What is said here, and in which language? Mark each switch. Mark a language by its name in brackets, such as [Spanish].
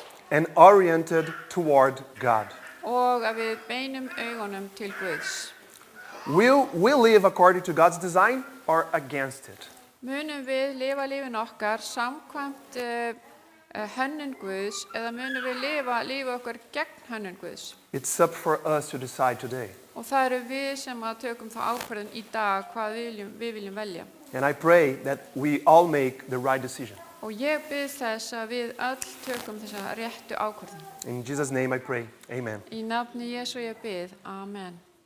[English] and oriented toward God. [Icelandic] og að við beinum augunum til Guðs. [English] Will we live according to God's design or against it? [Icelandic] Munum við lifa lífin okkar samkvæmt hönnun Guðs eða munum við lifa lífi okkar gegn hönnun Guðs? [English] It's up for us to decide today. [Icelandic] Og það eru við sem að tökum þá ákvörðun í dag hvað við viljum velja. [English] And I pray that we all make the right decision. [Icelandic] Og ég bið þess að við öll tökum þessa réttu ákvörðun. [English] In Jesus' name I pray. Amen. [Icelandic] Í nafni Jesú ég bið. Amen.